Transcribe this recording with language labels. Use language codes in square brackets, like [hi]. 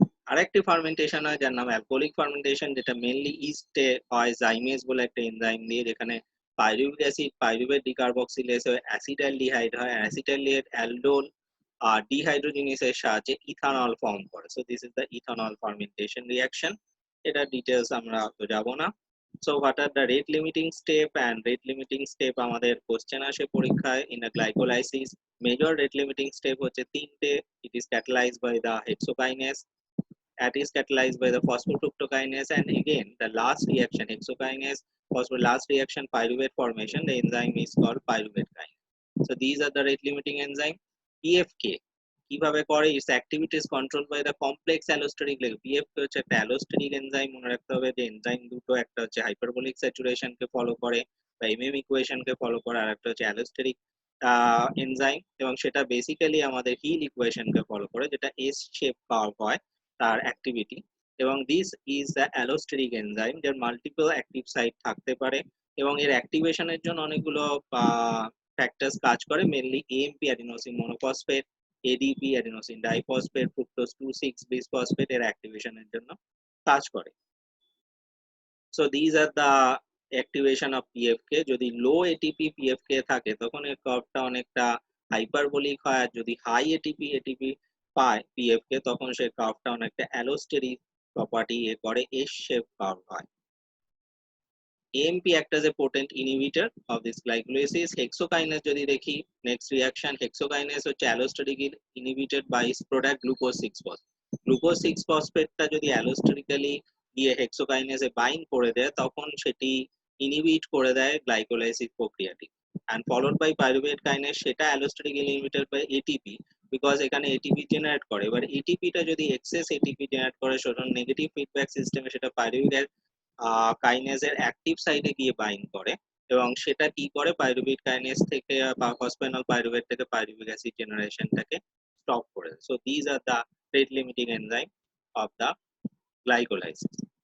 [bn] আরেকটি ফার্মেন্টেশন হয় যার নাম অ্যালকোহলিক ফার্মেন্টেশন, যেটা মেইনলি ইস্টে হয় জাইমেজ বলে একটা এনজাইম দিয়ে, যেখানে পাইরুভিক অ্যাসিড পাইরুভেট ডিকার্বক্সিলেজ হয়ে অ্যাসিটাইলডিহাইড হয়, অ্যাসিটাইলডিহাইড অ্যালডোল ডিহাইড্রোজিনেসের সাহায্যে ইথানল ফর্ম করে। [en] So this is the ethanol fermentation reaction. [bn] এটা ডিটেইলস আমরা তো যাব না। [en] So what are the rate limiting step and rate limiting step আমাদের question আসে পরীক্ষায় in the glycolysis. [bn] Major rate limiting step হচ্ছে তিনটে। [en] It is catalyzed by the hexokinase, that is catalyzed by the phosphofructokinase, and again the last reaction hexokinase last reaction pyruvate formation, the enzyme is called pyruvate kinase. So these are the rate limiting enzyme. [bn] PFK কিভাবে করে, [en] its activity is controlled by the complex allosteric level. [bn] PFK হচ্ছে একটা allosteric enzyme. মনে রাখতে হবে যে enzyme দুটো, একটা হচ্ছে হাইপারবোলিক স্যাচুরেশন কে ফলো করে বা MM ইকুয়েশন কে ফলো করে, আর একটা হচ্ছে অ্যালোস্টেরিক এনজাইম, এবং সেটা বেসিক্যালি আমাদের হিল ইকুয়েশন কে ফলো করে, যেটা এস শেপ কার্ভ হয় তার অ্যাক্টিভিটি। [en] এবং this is the allosteric enzyme, [bn] যার মাল্টিপল অ্যাক্টিভ সাইট থাকতে পারে এবং এর অ্যাক্টিভেশনের জন্য অনেকগুলো ফ্যাক্টরস কাজ করে, mainly AMP adenosine monophosphate, ADP adenosine diphosphate, fructose 2,6 bisphosphate এর অ্যাক্টিভেশনের জন্য কাজ করে। [en] So this are the activation of PFK। [bn] যদি লো ATP PFK থাকে তখন এর কার্ভটা অনেকটা হাইপারবোলিক হয়, আর যদি হাই ATP পায় PFK তখন সে কার্ভটা অনেকটা অ্যালোস্টেরিক প্রপার্টি এ করে, এস শেপ কার্ভ হয়। [en] AMP act as a potent inhibitor of this glycolysis. Hexokinase যদি দেখি, next reaction hexokinase হচ্ছে allosteric inhibited by its product glucose 6-phosphate. [bn] Glucose 6-phosphate টা যদি allosterically গিয়ে hexokinase এ bind করে দেয় তখন সেটি inhibit করে দেয় glycolysis প্রক্রিয়াটি, [en] and followed by pyruvate kinase, [bn] সেটা allosterically inhibited by ATP because এখানে ATP জেনারেট করে। এবার ATP টা যদি excess ATP জেনারেট করে সেটা নেগেটিভ ফিডব্যাক সিস্টেমে সেটা পাইরুভেট কাইনেজের অ্যাক্টিভ সাইটে গিয়ে বাইন্ড করে এবং সেটা কি করে পাইরুভেট কাইনেজ থেকে বা ফসফেনল পাইরুভেট থেকে পাইরুভিক অ্যাসিড জেনারেশনটাকে স্টপ করে। [en] So this are the rate limiting enzyme of the glycolysis.